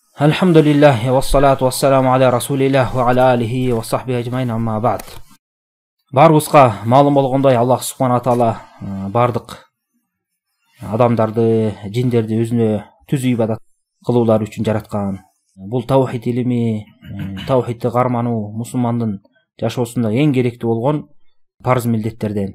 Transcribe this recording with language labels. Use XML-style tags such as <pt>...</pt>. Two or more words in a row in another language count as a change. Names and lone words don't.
<ar>الحمد لله والصلاة والسلام على رسول الله وعلى آله وصحبه أجمعين أما بعد.</ar> <ky>Барыбызга маалым болгондой Аллах</ky> <ar>سبحانه تعالى</ar> <ky>бардык адамдарды, жиндерди өзүнө түз ибадат кылуулар үчүн жараткан. Бул таухид илими, таухидти кармануу мусулмандын жашоосунда эң керектүү болгон парыз милдеттерден.</ky>